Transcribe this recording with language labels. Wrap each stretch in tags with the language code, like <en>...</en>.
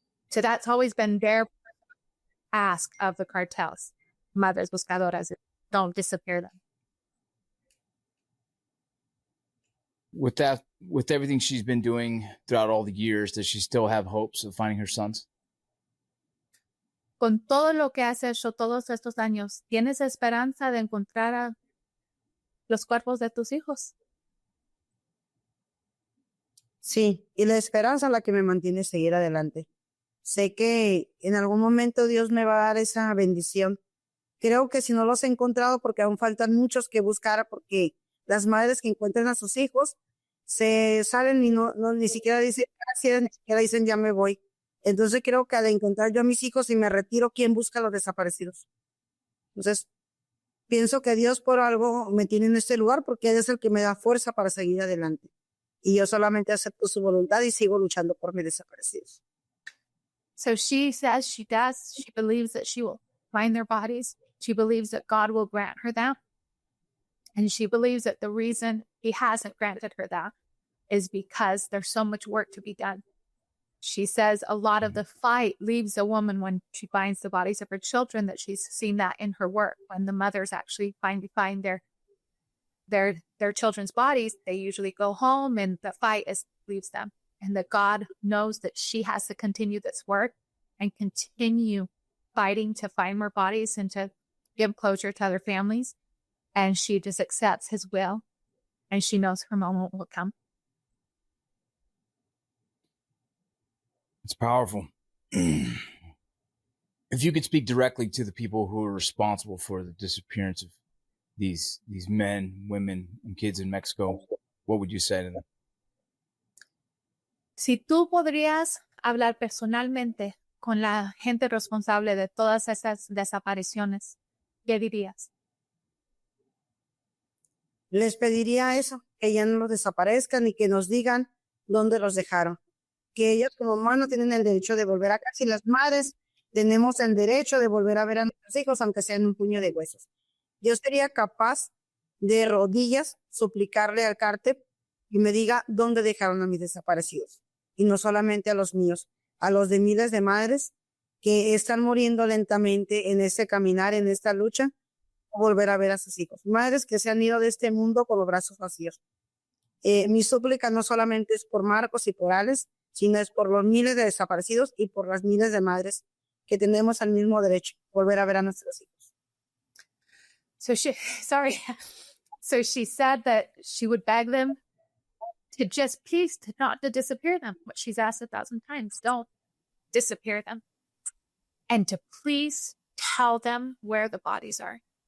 <en>So that's always been their ask of the cartels, Madres Buscadoras, don't disappear them. With everything she's been doing throughout all the years, does she still have hopes of finding her sons?</en> <es>Con todo lo que has hecho todos estos años, ¿tienes esperanza de encontrar a los cuerpos de tus hijos? Sí, y la esperanza es la que me mantiene seguir adelante. Sé que en algún momento Dios me va a dar esa bendición. Creo que si no los he encontrado, porque aún faltan muchos que buscar, porque las madres que encuentran a sus hijos se salen y no ni siquiera dicen gracias, ni siquiera dicen ya me voy. Entonces creo que al encontrar yo a mis hijos y me retiro, ¿quién busca a los desaparecidos? Entonces pienso que Dios por algo me tiene en este lugar, porque Él es el que me da fuerza para seguir adelante. Y yo solamente acepto su voluntad y sigo luchando por mis desaparecidos.</es> <en>So she says she does. She believes that she will find their bodies. She believes that God will grant her that. And she believes that the reason He hasn't granted her that is because there's so much work to be done. She says a lot of the fight leaves a woman when she finds the bodies of her children, that she's seen that in her work. When the mothers actually find their children's bodies, they usually go home and the fight leaves them. And that God knows that she has to continue this work and continue fighting to find more bodies and to give closure to other families. And she just accepts his will, and she knows her moment will come. It's powerful. If you could speak directly to the people who are responsible for the disappearance of these men, women, and kids in Mexico, what would you say to them?</en> <es>Si tú podrías hablar personalmente con la gente responsable de todas esas desapariciones, ¿qué dirías? Les pediría eso, que ya no los desaparezcan y que nos digan dónde los dejaron. Que ellos como humanos tienen el derecho de volver a casa, y las madres tenemos el derecho de volver a ver a nuestros hijos, aunque sean un puño de huesos. Yo sería capaz de rodillas suplicarle al cártel y me diga dónde dejaron a mis desaparecidos. Y no solamente a los míos, a los de miles de madres que están muriendo lentamente en este caminar, en esta lucha, volver a ver a sus hijos. Madres que se han ido de este mundo con los brazos vacíos. Mi súplica no solamente es por Marcos y por Alex, sino es por los miles de desaparecidos y por las miles de madres que tenemos el mismo derecho, volver a ver a nuestros hijos.</es> <en>So she said that she would beg them to just please not to disappear them. What she's asked 1,000 times, don't disappear them. And to please tell them where the bodies are.</en>